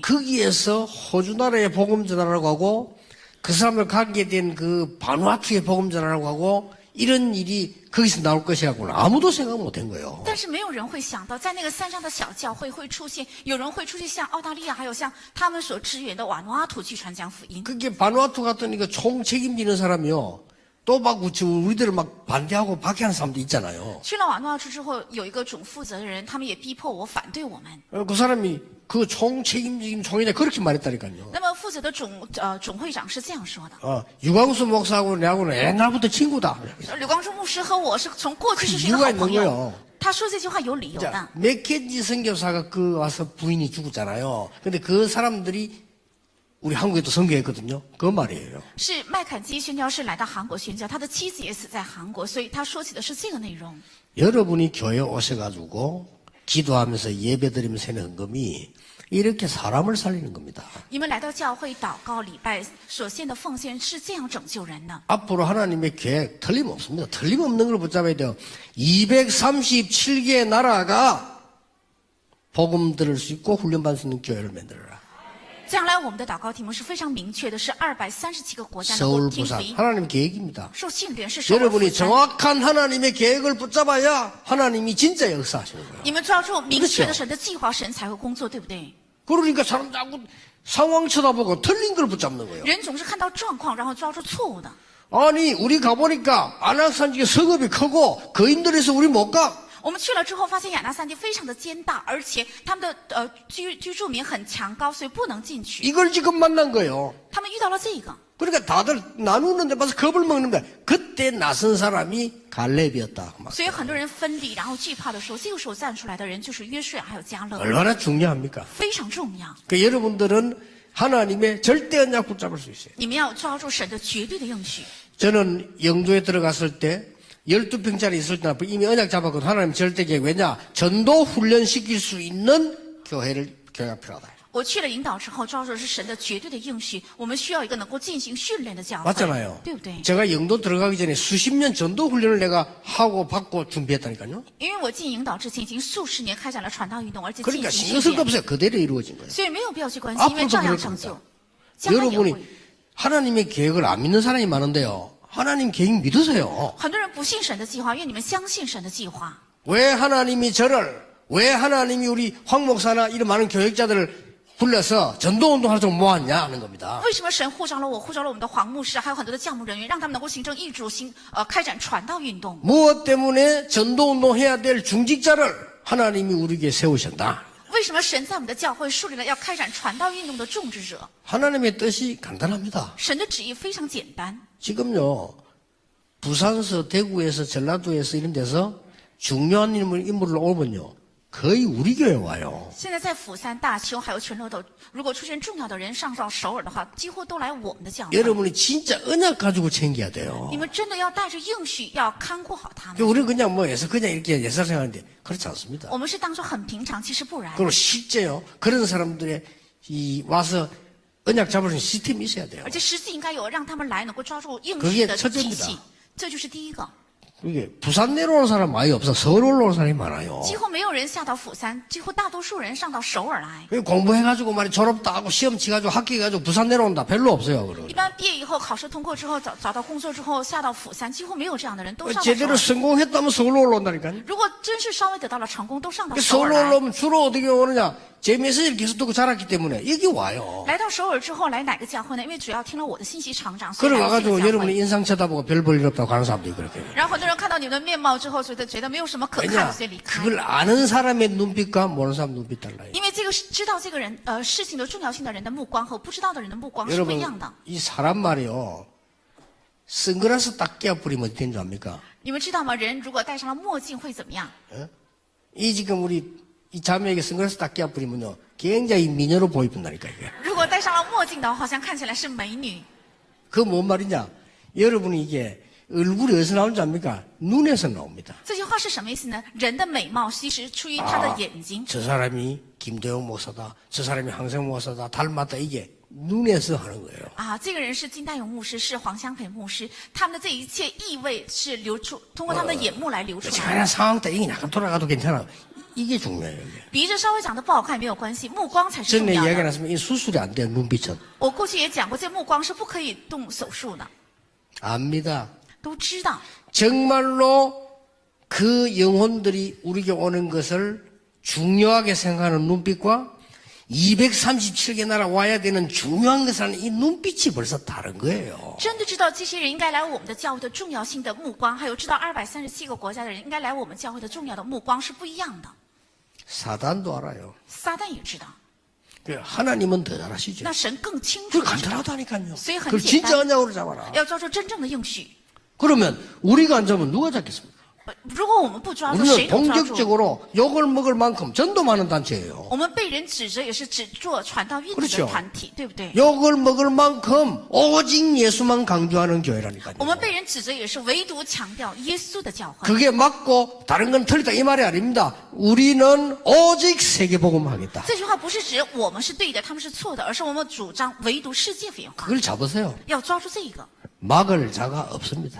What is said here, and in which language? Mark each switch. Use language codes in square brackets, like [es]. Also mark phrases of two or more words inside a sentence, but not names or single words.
[ko] 거기에서 호주 나라에 복음 전하라고 하고 그 사람을 가게 된 그 바누아투에 복음 전하라고 하고 이런 일이 거기서 나올 것이라고는 아무도 생각 못 한 거예요. [zh] 但是没有人会想到，在那个山上的小教会会出现，有人会出现像澳大利亚，还有像他们所支援的瓦努阿图去传讲福音。 [ko] 그게 바누아투 같은 이거 총 책임지는 사람이요. 또 막 우리들을 막 반대하고 박해하는 사람도 있잖아요. [zh] 去了瓦努阿图之后，有一个总负责的人，他们也逼迫我反对我们。 [ko] 그 사람이 그 총 책임진 총회에 그렇게 말했다니까요. [zh] 那么负责的总会长是这样说的： [ko] 유광수 목사하고 내하고는 옛날부터 친구다. [zh] 刘光忠牧师和我是从过去是一 [ko] 그 [zh] 个 [ko] 이유가 [zh] 好 [ko] 있는 [zh] 朋友 [ko] 거예요. 。 [zh] 他说这句话有理由 [ko] 자, [zh] 的。 [ko] 맥켄지 선교사가 그 와서 부인이 죽었잖아요. 근데 그 사람들이 우리 한국에도 선교했거든요. 그 말이에요. [zh] 是麦坎基宣教士来到韩国宣教，他的妻子也死在韩国，所以他说起的是这个内容。 [ko] 여러분이 교회 오셔가지고 기도하면서 예배드리면서 하는 헌금이 이렇게 사람을 살리는 겁니다. [zh] 你们来到教会祷告礼拜所献的奉献是这样拯救人的。 [ko] 앞으로 하나님의 계획 틀림없습니다. 틀림없는 걸 붙잡아야 돼요. 237개의 나라가 복음 들을 수 있고 훈련받을 수 있는 교회를 만들어라. [zh] 将来我们的祷告题目是非常明确的，是237个国家能 [ko] 서울 [zh] 够听福 [ko] 부산 [zh] 音。 [ko] 하나님의 계획입니다. [zh] 受训练是首尔 [ko] 여러분이 [zh] 釜山。 [ko] 정확한 하나님의 계획을 붙잡아야 하나님이 진짜 역사하시는 거예요. [zh] 你们抓住明确的神的计划，神才会工作，对不对？ [ko] 그러니까 사람 자꾸 상황 쳐다보고 틀린 걸 붙잡는 거예요. [zh] 人总是看到状况，然后抓住错误的。 [ko] 아니 우리 가보니까 안악산지에 성읍이 크고 거인들에서 우리 못 가. [zh] 我们去了之后，发现亚纳山地非常的坚大，而且他们的居住民很强高，所以不能进去。 [ko] 이걸 지금 만난 거예요. [zh] 他们遇到了这个， [ko] 그러니까 다들 나누는데 봐서 겁을 먹는데 그때 나선 사람이 갈렙이었다. 막. [zh] 所以很多人分离，然后惧怕的时候，这个时候站出来的人就是约书亚还有迦勒， [ko] 얼마나 중요합니까? [zh] 非常重要。 [ko] 그 여러분들은 하나님의 절대 언약 붙잡을 수 있어요. [zh] 你们要抓住神的绝对的应许。 [ko] 저는 영도에 들어갔을 때 12평짜리 있을 때 이미 언약 잡았거든. 하나님 절대 계획. 왜냐? 전도 훈련시킬 수 있는 교회가 필요하다. [zh] 我去了引导之后，抓住的是神的绝对的应许。我们需要一个能够进行训练的教会， [ko] 맞잖아요. [zh] 对不对？ [ko] 제가 영도 들어가기 전에 수십 년 전도 훈련을 내가 하고 받고 준비했다니까요. [zh] 因为我进引导之前已经数十年开展了传道运动，而且进 [ko] 그러니까 [zh] 行 [ko] 신경 [zh] 训 [ko] 쓸 거 [zh] 练， [ko] 없어요. 그대로 이루어진 거예요. [zh] 所以没有必要去关心，因为 [ko] 앞으로도 [zh] 照样 [ko] 그럴 [zh] 成就 [ko] 겁니다. 。 [zh] 将来也 [ko] 여러분이 [zh] 会。 [ko] 하나님의 계획을 안 믿는 사람이 많은데요. 하나님 계획 믿으세요. [zh] 很多人不信神的计划，愿你们相信神的计划。 [ko] 왜 하나님이 우리 황 목사나 이런 많은 교육자들을 불러서 전도운동 하도록 모았냐 하는 겁니다. [zh] 为什么神呼召了我，呼召了我们的黄牧师，还有很多的教牧人员，让他们能够形成一组开展传道运动？ [ko] 무엇 때문에 전도운동 해야 될 중직자를 하나님이 우리에게 세우셨다. [zh] 为什么神在我们的教会树立了要开展传道运动的种植者？ [ko] 하나님의 뜻이 간단합니다. [zh] 神的旨意非常简单。 [ko] 지금요, 부산서, 대구에서, 전라도에서 이런 데서 중요한 인물을 오면요, 거의 우리 교회 와요. [zh] 现在在釜山、大邱还有全罗斗，如果出现重要的人上到首尔的话，几乎都来我们的教会。 [ko] 여러분이 진짜 언약 가지고 챙겨야 돼요. [zh] 你们真的要带着应许，要看顾好他们。 [ko] 우리는 그냥 그냥 이렇게 예사생활하는데 그렇지 않습니다. [zh] 我们是当作很平常，其实不然。 [ko] 그리고 실제요, 그런 사람들의 와서 언약 잡을 수 있는 시스템이 있어야 돼요. [zh] 而且实际应该有让他们来能够抓住应 [ko] 그게 [zh] 许的体 [ko] 첫째입니다. [zh] 系，这就是第一个。 [ko] 그게 부산 내려오는 사람 많이 없어. 서울 올라오는 사람이 많아요. [zh] 几乎没有人下到釜山，几乎大多数人上到首尔来。 [ko] 공부해가지고 말이 졸업도 하고 시험 치가지고 합격해가지고 부산 내려온다. 별로 없어요. [zh] 一 [ko] 그러고. [zh] 般毕业以后考试通过之后，找到工作之后下到釜山，几乎没有这样的人，都上到首 [ko] 제대로 [zh] 尔。 [ko] 성공했다면 서울로 올라온다니까요. [zh] 如果真是稍微得到了成功，都上到 [ko] 그 [zh] 首尔 [ko] 서울로 [zh] 来。 [ko] 올라오면 주로 어떻게 오느냐? 제 메시지를 계속 듣고 자랐기 때문에 여기 와요. [zh] 来到首尔之后，来哪个教会呢？因为主要听了我的信息成长，所以 [ko] 그래 [zh] 来这个 [ko] 와가지고 [zh] 教 [ko] 여러분이 [zh] 会。 [ko] 인상 쳐다보고 별 볼 일 없다고 가는 사람들이 그렇게. [zh] 然后很多人看到你们的面貌之后，觉得没有什么可看 [ko] 왜냐? [zh] 的，所以离开。 [ko] 그걸 아는 사람의 눈빛과 모르는 사람 눈빛 달라요. [zh] 因为这个是知道这个人事情的重要性的人的目光和不知道的人的目光是不一 [ko] 여러분 [zh] 样的。 [ko] 이 사람 말이요. 선글라스 딱 끼야 뿌리면 어떻게 되는 줄 압니까? [zh] 你们知道吗？人如果戴上了墨镜会怎么样？ [ko] 이 지금 우리 이 자매에게 선글라스 딱 끼야 뿌리면요. 굉장히 미녀로 보인다니까 이게. [zh] 如果戴上了墨镜的话，好像看起来是美女。 [ko] 그 뭔 말이냐? 여러분이 이게 얼굴이 어디서 나오는 줄 압니까? 눈에서 나옵니다. [zh] 这句话是什么意思呢？人的美貌其实出于他的眼睛。 [ko] 저 사람이 김도영 목사다. 저 사람이 황생 목사다. 닮았다. 이게 눈에서 하는 거예요. [zh] 啊，这个人是金大勇牧师，是黄香培牧师，他们的这一切意味是通过他们的眼目来流出 [ko] 지금 [zh] 来。 [ko] 상황 때 이게 약간 돌아가도 괜찮아. 이게 중요해요. 이게. [zh] 鼻子稍微长得不好看也没有关系，目光才是重 [ko] 전에 [zh] 要 [ko] 이야기 [zh] 的。 [ko] 나왔으면 이 수술이 안 돼. 눈빛은. [zh] 我过去也讲过，这目光是不可以动手术的， [ko] 압니다. [zh] 都知道。 [ko] 정말로 그 영혼들이 우리에게 오는 것을 중요하게 생각하는 눈빛과 237개 나라 와야 되는 중요한 것은 이 눈빛이 벌써 다른 거예요. [zh] 真的知道这些人应该来我们的教会的重要性的目光，还有知道237个国家的人应该来我们教会的重要的目光是不一样的。 [ko] 사단도 알아요. [zh] 撒旦也知道， [ko] 하나님은 더 잘 아시죠. [zh] 那神更清楚 [ko] 그 [zh] 地知道。 [ko] 간단하다니까요. [zh] 所以很 [ko] 그걸 [zh] 简 [ko] 진짜 [zh] 单， [ko] 언약으로 잡아라. [zh] 要抓住真正的应许。 [ko] 그러면 우리가 안 잡으면 누가 잡겠습니까? [zh] 如果我们不抓住，谁 [ko] 우리는 [zh] 能抓住？ [ko] 본격적으로 욕을 먹을 만큼 전도많은 단체예요. [zh] 我们被人指责也是只做传道运动 [ko] 그렇죠 [zh] 的团体，对不对？ [ko] 욕을 먹을 만큼 오직 예수만 강조하는 교회라니까요. [zh] 我们被人指责也是唯独强调耶稣的教会。 [ko] 그게 맞고 다른 건 틀리다 이 말이 아닙니다. 우리는 오직 세계복음 하겠다. [zh] 这句话不是指我们是对的，他们是错的，而是我们主张唯独世界福音化， [ko] 그걸 잡으세요. [zh] 要抓住这一个， [ko] 막을 자가 없습니다.